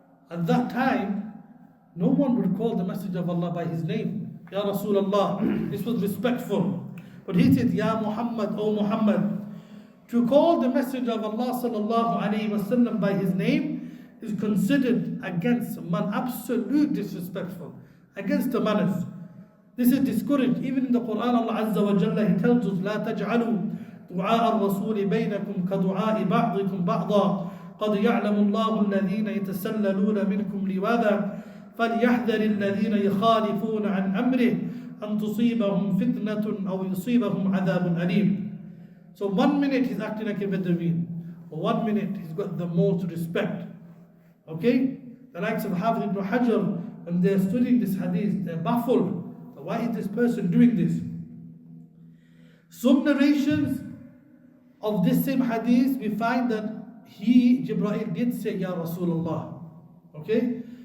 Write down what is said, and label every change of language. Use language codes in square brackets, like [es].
[en] At that time, no one would call the Messenger of Allah by his name. Ya Rasulullah. This was respectful. But he said, Ya Muhammad, O Muhammad. To call the Messenger of Allah sallallahu alayhi wasallam by his name is considered against man, absolute disrespectful, against the manners. This is discouraged. Even in the Quran, Allah Azza wa Jalla, He tells us, [ar] لا تجعلوا دعاء الرسول بينكم كدعاء بعضكم بعضا قد يعلم الله الذين يتسللون منكم لواذا فليحذر الذين يخالفون عن أمره أن تصيبهم فتنة أو يصيبهم عذاب أليم. [en] So 1 minute he's acting like a Bedouin, or 1 minute he's got the most respect. Okay? The likes of Hafiz ibn Hajar, when they're studying this hadith, they're baffled. Why is this person doing this? Some narrations of this same hadith, we find that Jibril did say, Ya Rasulullah. Okay?